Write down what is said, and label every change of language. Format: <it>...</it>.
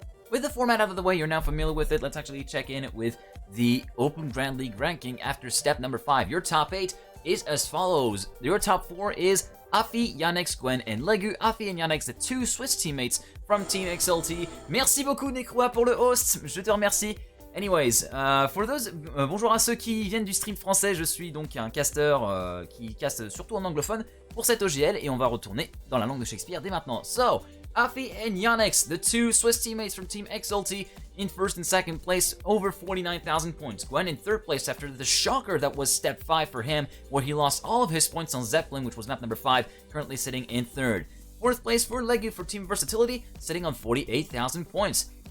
<en>With the format out of the way, you're now familiar with it. Let's actually check in with the Open Grand League ranking after step number 5. Your top 8 is as follows. Your top 4 is Afi, Yannex, Gwen, and Legu. Afi and Yannex, the 2 Swiss teammates from Team XLT.</en> <fr>Merci beaucoup, Necroa, pour le host. Je te remercie.</fr> <en>Anyways, for those,</en> <fr>bonjour à ceux qui viennent du stream français. Je suis donc un casteur qui caste surtout en anglophone pour cette OGL, et on va retourner dans la langue de Shakespeare dès maintenant.</fr> <en>So, Afi and Yannex, the 2 Swiss teammates from Team XLT, in first and second place, over 49,000 points. Gwen in third place after the shocker that was step 5 for him, where he lost all of his points on Zeppelin, which was map number 5, currently sitting in third. Fourth place for Legu for Team Versatility, sitting on 48,000 points.</en>